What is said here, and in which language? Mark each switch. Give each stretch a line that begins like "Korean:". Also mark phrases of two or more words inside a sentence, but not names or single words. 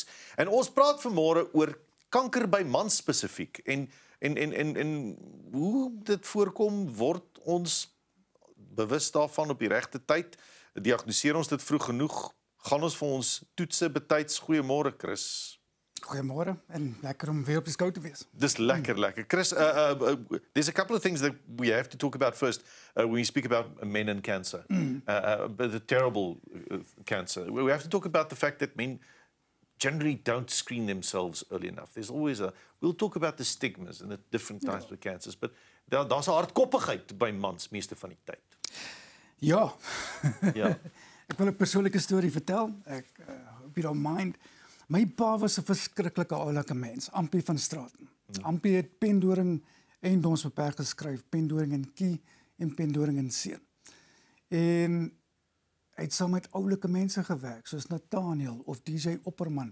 Afrikaans: En ons praat vanmôre oor kanker by mans spesifiek en hoe dit voorkom, word ons bewus daarvan op die regte tyd, diagnoseer ons dit vroeg genoeg, gaan ons vir ons toetse betyds. Goeiemôre Chris. Goeiemôre en lekker om weer op die skou te wees. Dis lekker. Chris,
English: there's a couple of things that we have to talk about first when we speak about men and cancer, the terrible cancer. We have to talk about the fact that men generally don't screen themselves early enough. There's always we'll talk about the stigmas and the different types of cancers, but
Afrikaans: daar's 'n hardkoppigheid by mans meeste van die tyd. Ja. Ja. Ek wil 'n persoonlike storie vertel.
English: Ek hope you don't mind.
Afrikaans: My pa was 'n verskriklike oulike mens, Ampie van Straaten. Ampie het Pendoring eiendomsbeperk geskryf, Pendoring en Kie en Pendoring en Seun. En hy het saam met oulike mense gewerk, soos Nathaniel of DJ Opperman.